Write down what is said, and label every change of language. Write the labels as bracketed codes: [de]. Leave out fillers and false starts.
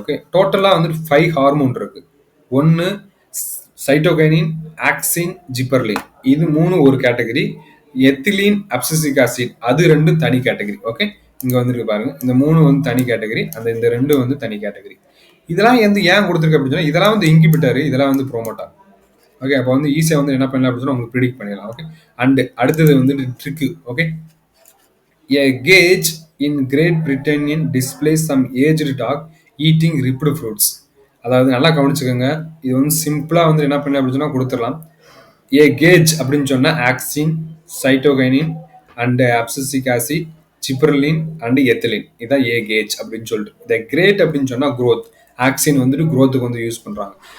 [ta] Okay, டோட்டலா வந்துட்டு 5 hormone இருக்கு. ஒன்னு சைட்டோகைனின், ஆக்சின், ஜிப்பர்லின், இது 3 ஒரு கேட்டகரி. எத்திலீன், அப்சிசிக் ஆசிட், அது 2 தனி கேட்டகரி. ஓகே, இங்க வந்துருக்கு பாருங்க, இந்த 3 வந்து தனி கேட்டகரி, இந்த 2 வந்து தனி கேட்டகரி. இதெல்லாம் வந்து ஏன் கொடுத்துருக்கு அப்படின்னு சொன்னா, இதெல்லாம் வந்து இன்கிபிட்டர், இதெல்லாம் வந்து ப்ரோமோட்டார். ஓகே, அப்போ வந்து ஈஸியா வந்து என்ன பண்ணலாம் அப்படின்னு சொன்னா உங்களுக்கு ப்ரிடிக்ட் பண்ணிடலாம். ஓகே, அண்ட் அடுத்தது வந்து trick. [en] Okay, a gauge in Great Britain displays some aged dog eating ripped fruits. [ta] அதாவது நல்லா கவனிச்சுக்கோங்க, இது வந்து சிம்பிளா வந்து என்ன பண்ணலாம் அப்படின்னு சொன்னா கொடுத்துடலாம். ஏ கேஜ் அப்படின்னு சொன்னா auxin, cytokinin and abscisic acid, gibberellin and ethylene, இதான் ஏ கேஜ் அப்படின்னு சொல்லிட்டு. இந்த கிரேட் அப்படின்னு சொன்னா growth, ஆக்சின் வந்துட்டு growthக்கு வந்து யூஸ் பண்றாங்க.